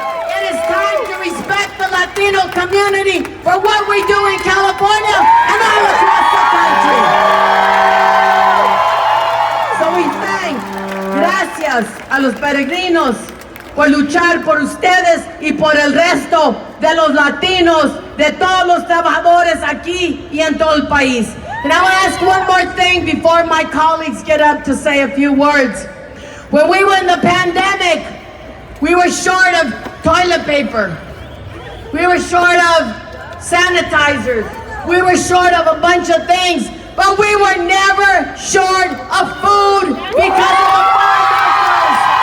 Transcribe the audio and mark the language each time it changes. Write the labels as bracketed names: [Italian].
[English] It is time to respect the Latino community for what we do in California and all across the country. So we thank, [Spanish] gracias a los peregrinos por luchar por ustedes y por el resto de los latinos, de todos los trabajadores aquí y en todo el país. [English] And I want to ask one more thing before my colleagues get up to say a few words. When we were in the pandemic, we were short of toilet paper. We were short of sanitizers. We were short of a bunch of things, but we were never short of food because of the farm workers.